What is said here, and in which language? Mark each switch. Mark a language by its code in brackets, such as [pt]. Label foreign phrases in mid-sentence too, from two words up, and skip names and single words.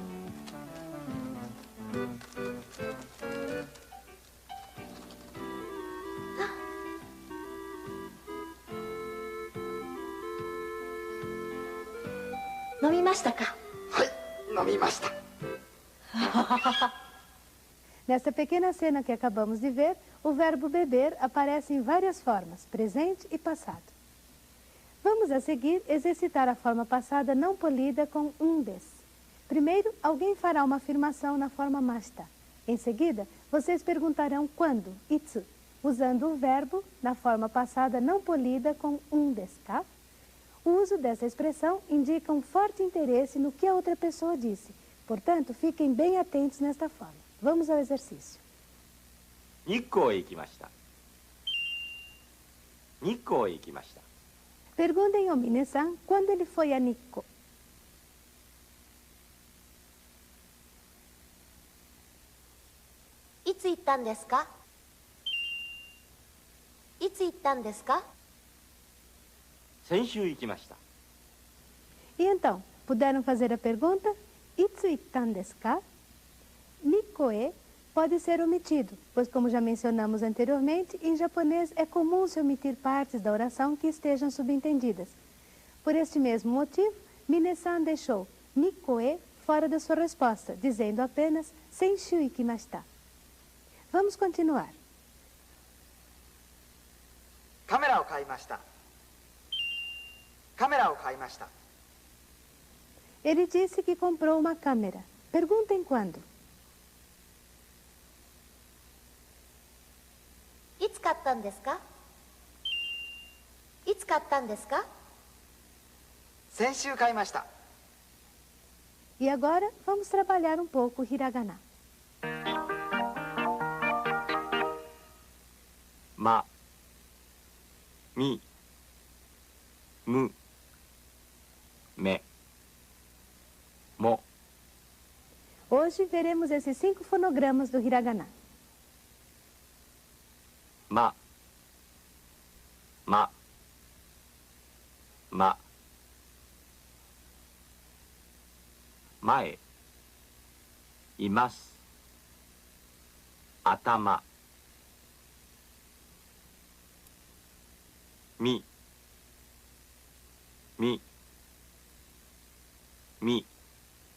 [ja] 飲みましたか？飲みました。 [pt] Nessa pequena cena que acabamos de ver, o verbo beber aparece em várias formas, presente e passado. Vamos a seguir exercitar a forma passada não polida com undes. Primeiro, alguém fará uma afirmação na forma mashita. Em seguida, vocês perguntarão quando, itsu, usando o verbo na forma passada não polida com undes, tá? O uso dessa expressão indica um forte interesse no que a outra pessoa disse. Portanto, fiquem bem atentos nesta forma. Vamos ao exercício. [ja] 日光へ行きました。日光へ行きました。 [pt] Perguntem ao Mine-san quando ele foi a Nikko. [ja] いつ行ったんですか？いつ行ったんですか？先週行きました。 [pt] E então, puderam fazer a pergunta? [ja] いつ行ったんですか? [pt] Nikko-e pode ser omitido, pois como já mencionamos anteriormente, em japonês é comum se omitir partes da oração que estejam subentendidas. Por este mesmo motivo, Mine-san deixou Nikko-e fora da sua resposta, dizendo apenas [ja] 先週行きました. [pt] Vamos continuar. [ja] カメラを買いました。カメラを買いました。 [pt] Ele disse que comprou uma câmera. Perguntem quando. いつ買ったんですか？いつ買ったんですか？先週買いました。 E agora, vamos trabalhar um pouco o hiragana. [ja] ま、み、む、め、mo. [pt] Hoje veremos esses 5 fonogramas do hiragana. [ja] ま、ま、ま. Mae, います。頭。み、み、み。